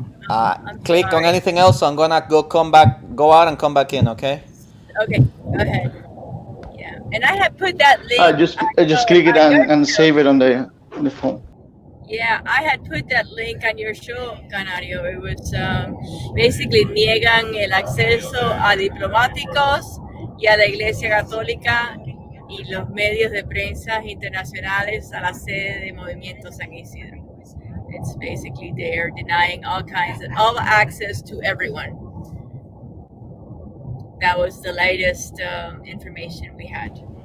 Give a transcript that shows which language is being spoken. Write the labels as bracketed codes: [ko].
[en] I'm click on sorry. anything else. So I'm gonna go out and come back in. Okay. Okay, go ahead. Yeah, and I had put that link. I just click it and save it on the phone. Yeah, I had put that link on your show, Canario. It was basically [es] niegan el acceso a diplomáticos y a la Iglesia Católica y los medios de prensa internacionales a la sede de Movimiento San Isidro. [en] It's basically they're denying all access to everyone. That was the latest information we had.